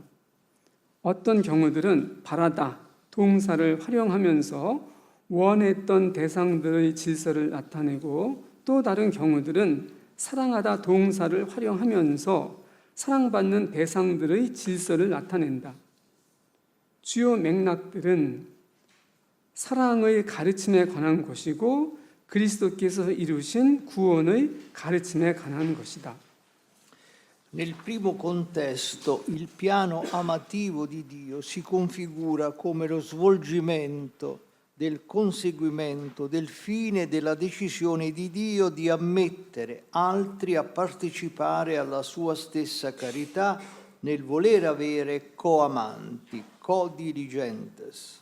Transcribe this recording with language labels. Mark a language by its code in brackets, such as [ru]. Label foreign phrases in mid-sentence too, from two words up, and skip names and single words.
[ko] 어떤 경우들은 바라다, 동사를 활용하면서 원했던 대상들의 질서를 나타내고 또 다른 경우들은 사랑하다 동사를 활용하면서 사랑받는 대상들의 질서를 나타낸다. 주요 맥락들은 사랑의 가르침에 관한 것이고 그리스도께서 이루신 구원의 가르침에 관한 것이다. [it] Nel primo contesto, il piano amativo di Dio si configura come lo svolgimento del conseguimento del fine della decisione di Dio di ammettere altri a partecipare alla sua stessa carità nel voler avere coamanti, co-diligentes.